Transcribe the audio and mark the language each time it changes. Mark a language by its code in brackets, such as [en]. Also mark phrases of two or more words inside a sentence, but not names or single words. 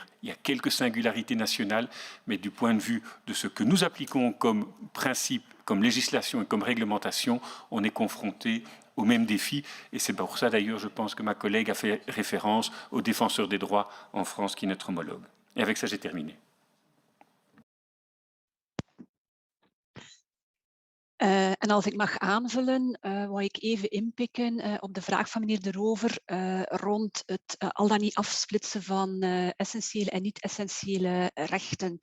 [fr] Il y a quelques singularités nationales, mais du point de vue de ce que nous appliquons comme principe, comme législation et comme réglementation, on est confronté aux mêmes défis. Et c'est pour ça d'ailleurs, je pense que ma collègue a fait référence au défenseur des droits en France, qui est notre homologue. Et avec ça, j'ai terminé. [nl] En als ik mag aanvullen, wou ik even inpikken op de vraag van meneer De Rover rond het al dan niet afsplitsen van essentiële en niet-essentiële rechten.